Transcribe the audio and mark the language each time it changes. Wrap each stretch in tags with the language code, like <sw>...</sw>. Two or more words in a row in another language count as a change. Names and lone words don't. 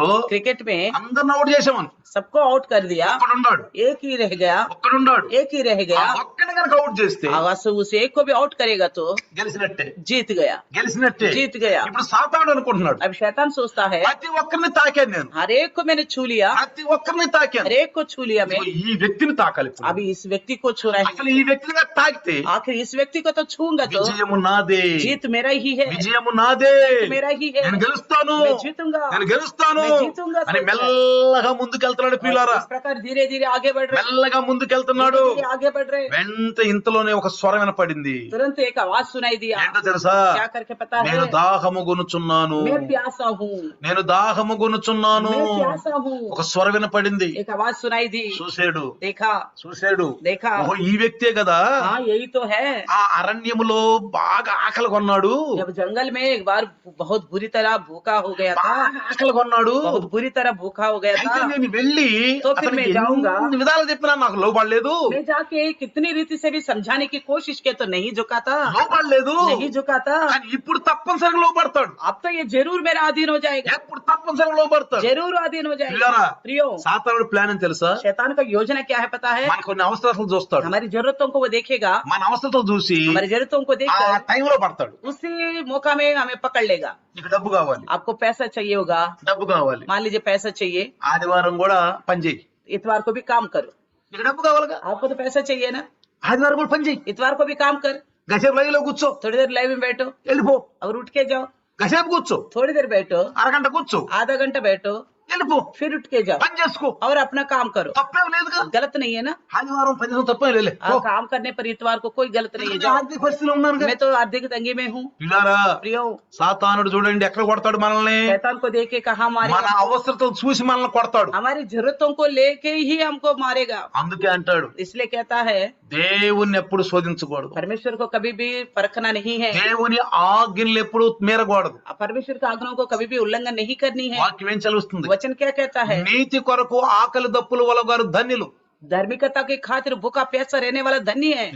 <hi>क्रिकेट में</hi> <te>అందరిని అవుట్ చేసామని</te> <hi>सबको आउट कर दिया,</hi> <te>ఒక్కడున్నాడు,</te> <hi>एक ही रह गया,</hi> <te>ఒక్కడున్నాడు.</te> <hi>एक ही रह</hi> <te>ఆ</te> <hi>गया।</hi> <te>ఒక్కడిని కనుక అవుట్ చేస్తే</te> <hi>आवाज से उस एक को भी आउट करेगा तो</hi> <te>గెలిచినట్టే.</te> <hi>जीत गया,</hi> <te>గెలిచినట్టే.</te> <hi>जीत गया।</hi> <te>ఇప్పుడు సాతాడు అనుకుంటున్నాడు,</te> <hi>अब शैतान सोचता है</hi> <te>ప్రతి ఒక్కరిని తాకాను నేను,</te> <hi>हर एक को मैंने छू लिया,</hi> <te>ప్రతి ఒక్కరిని తాకాను,</te> <hi>हर एक को छू लिया मैं,</hi> <te>ఈ వ్యక్తిని తాకాలి ఇప్పుడు.</te> <hi>अभी इस व्यक्ति को छू रहा है।</hi> <te>అసలు ఈ వ్యక్తిగా తాకితే</te> <hi>आखिर इस व्यक्ति को तो छूंगा तो</hi> <te>విజయము నాదే,</te> <hi>जीत मेरा ही है,</hi> <te>విజయము నాదే,</te> <hi>मेरा ही है,</hi> <te>నేను గెలుస్తాను,</te> <hi>मैं जीतूंगा,</hi> <te>నేను గెలుస్తాను</te> <hi>मैं जीतूंगा।</hi> <te>అని మెల్లగా ముందుకెళ్తున్నాడు ప్రియులారా.</te> <hi>इस प्रकार धीरे धीरे आगे बढ़ रहे,</hi> <te>మెల్లగా ముందుకెళ్తున్నాడు.</te> <hi>धीरे आगे बढ़ रहे।</hi> <te>వెంట ఇంతలోనే ఒక స్వరం వినపడింది.</te> <hi>तुरंत एक आवाज सुनाई दिया,</hi> <te>ఏంటో తెలుసా?</te> <hi>क्या करके पता</hi> <te>నేను</te> <hi>है?</hi> <te>దాహము గొనుచున్నాను,</te> <hi>मैं प्यासा हूँ,</hi> <te>నేను దాహము గొనుచున్నాను.</te> <hi>मैं प्यासा हूँ।</hi> <te>ఒక స్వరం వినపడింది.</te> <hi>एक आवाज सुनाई दी,</hi> <te>చూశాడు,</te> <hi>देखा,</hi> <te>చూశాడు.</te> <hi>देखा,</hi> <te>ఓహో ఈ వ్యక్తే కదా</te> <hi>हाँ यही तो है।</hi> <te>ఆ అరణ్యములో బాగా ఆకలి కొన్నాడు,</te> <hi>जब जंगल में एक बार बहुत बुरी तरह भूखा हो गया था,</hi> <te>బాగా ఆకలి కొన్నాడు.</te> <hi>बहुत बुरी तरह भूखा हो गया</hi> <te>అయితే</te> <hi>था,</hi> <te>నేను వెళ్ళి</te> <hi>तो फिर</hi> <te>అతనికి</te> <hi>मैं जाऊंगा।</hi> <te>ఎన్ని విధాలు చెప్పినా నాకు లోబడలేదు,</te> <hi>मैं जाके कितनी रीति से भी समझाने की कोशिश किया तो नहीं झुका था,</hi> <te>లోబడలేదు.</te> <hi>नहीं झुका था।</hi> <te>కానీ ఇప్పుడు తప్పనిసరిగా లోబడతాడు,</te> <hi>अब तो ये जरूर मेरा अधीन हो जाएगा,</hi> <te>ఎప్పుడు తప్పనిసరిగా లోబడతాడు.</te> <hi>जरूर अधीन हो जाएगा।</hi> <te>పిల్లరా,</te> <hi>प्रियो,</hi> <te>సాతానుడు ప్లాన్ అని తెలుసా?</te> <hi>शैतान का योजना क्या है पता है?</hi> <te>మన కొన్ని అవసరాలు చూస్తాడు,</te> <hi>हमारी जरूरतों को वो देखेगा,</hi> <te>మన అవసరతో చూసి</te> <hi>हमारी जरूरतों को</hi> <te>ఆ</te> <hi>देखकर</hi> <te>టైంలో పడతాడు.</te> <hi>उसी मौका में हमें पकड़ लेगा।</hi> <te>నీకు డబ్బు కావాలి,</te> <hi>आपको पैसा चाहिए होगा,</hi> <te>డబ్బు కావాలి,</te> <hi>मान लीजिए पैसा चाहिए,</hi> <te>ఆదివారం కూడా పని చేయి.</te> <hi>इतवार को भी काम करो,</hi> <te>నీకు డబ్బు కావాలిగా,</te> <hi>आपको तो पैसा चाहिए ना,</hi> <te>ఆదివారం కూడా పని చేయి.</te> <hi>इतवार को भी काम कर,</hi> <te>గసేపు లైవ్లో కూర్చో,</te> <hi>थोड़ी देर लाइव में बैठो</hi> <te>వెళ్ళిపో.</te> <hi>और उठ के जाओ,</hi> <te>గసేపు కూర్చో,</te> <hi>थोड़ी देर बैठो,</hi> <te>అరగంట కూర్చో,</te> <hi>आधा घंटा बैठो,</hi> <te>వెళ్ళిపో,</te> <hi>फिर उठ के जाओ</hi> <te>పని చేసుకో,</te> <hi>और अपना काम करो।</hi> <te>తప్పేం లేదుగా.</te> <hi>गलत नहीं है ना?</hi> <te>ఆదివారం పని చేసిన తప్పేం లేలే.</te> <hi>काम करने पर इतवार को कोई गलत नहीं है।</hi> <te>ఎందుకంటే</te> <hi>जाओ।</hi> <te>ఆర్థిక పరిస్థితిలో ఉన్నాను.</te> <hi>मैं तो आर्थिक तंगी में हूँ।</hi> <te>పిల్లారా,</te> <hi>प्रियो,</hi> <te>సాతానుడు చూడండి ఎక్కడ కొడతాడు మనల్ని.</te> <hi>शैतान को देख के कहा</hi> <te>మన</te> <hi>मारेगा?</hi> <te>అవసరతలు చూసి మనల్ని కొడతాడు.</te> <hi>हमारी जरूरतों को लेके ही हमको मारेगा।</hi> <te>అందుకే అంటాడు</te> <hi>इसलिए कहता है</hi> <te>దేవుణ్ణి ఎప్పుడు శోధించకూడదు,</te> <hi>परमेश्वर को कभी भी परखना नहीं है,</hi> <te>దేవుని ఆజ్ఞలు ఎప్పుడు మీరకూడదు.</te> <hi>परमेश्वर की आज्ञाओं को कभी भी उल्लंघन नहीं करनी है।</hi> <te>వాక్యం ఏం చదువుతుంది?</te> <hi>वचन क्या कहता है?</hi> <te>నీతి కొరకు ఆకలి దప్పులు వలగారు ధన్యులు.</te> <hi>धार्मिकता की खातिर भूखा प्यासा रहने वाला धन्य है।</hi>